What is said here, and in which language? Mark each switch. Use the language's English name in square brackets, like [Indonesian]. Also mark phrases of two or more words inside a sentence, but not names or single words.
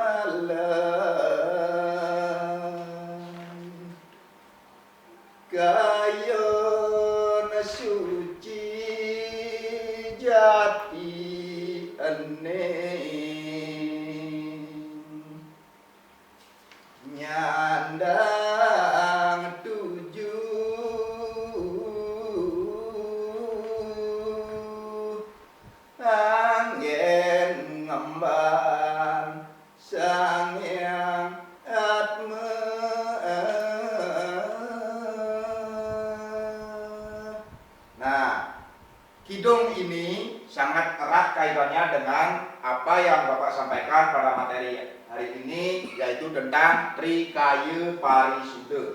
[Balinese] malam kayon suci jati ening nyandang tujuh angin ngemban sang yang atma. [Indonesian] Nah, kidung ini sangat erat kaitannya dengan apa yang Bapak sampaikan pada materi hari ini, yaitu tentang Trikaya Parisuda.